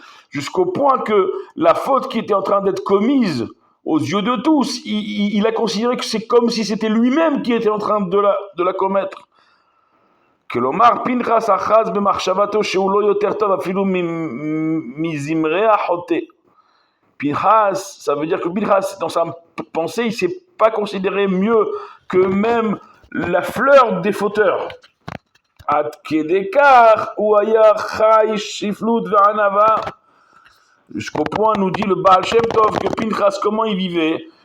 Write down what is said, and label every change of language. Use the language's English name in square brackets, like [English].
[French] Jusqu'au point que la faute qui était en train d'être commise aux yeux de tous, il a considéré que c'est comme si c'était lui-même qui était en train de la commettre. [Hebrew] כלומר, פנחס אחז במחשבתו שהוא לא יותר טוב אפילו מזמרי החוטא. [French] Pinchas, ça veut dire que Pinchas, dans sa pensée, il ne s'est pas considéré mieux que même la fleur des fauteurs. [Hebrew] Ad kedekar ou aya chai shiflut ve'anava. [French] Jusqu'au point, nous dit le Baal Shem Tov, que Pinchas, comment il vivait?